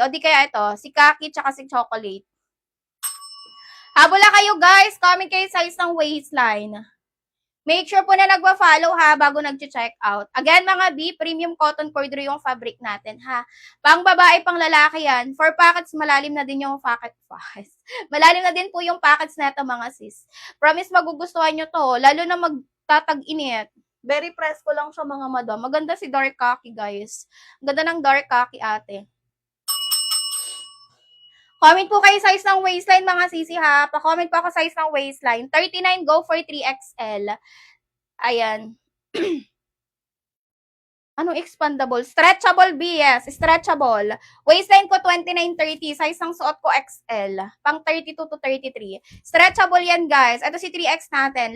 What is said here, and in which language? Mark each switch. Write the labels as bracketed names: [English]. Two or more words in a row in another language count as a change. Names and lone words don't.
[Filipino] O di kaya ito, si khaki tsaka si chocolate. Habol na kayo, guys. Comment kayo size ng waistline. [English] Make sure [Filipino] po na nagpa-follow ha bago nag-check out. Again mga B, [English] premium cotton corduroy [Filipino] yung fabric natin ha. Pang babae, pang lalaki yan. [English] For pockets, [Filipino] malalim na din yung pockets. Malalim na din po yung pockets na ito mga sis. Promise magugustuhan nyo to. Lalo na magtatag-init. Very presko lang siya mga madam. Maganda si [English] dark khaki [Filipino] guys. Ganda ng [English] dark khaki [Filipino] ate. Comment po kayo size ng waistline mga sisi ha. Pa-comment po ako size ng waistline. 39, [English] go for 3XL. Ayan. Anong expandable? Stretchable B, yes. Stretchable. [Filipino] Waistline ko 29-30. Size ng suot ko XL. Pang 32 to 33. Stretchable yan, guys. Ito si 3X natin.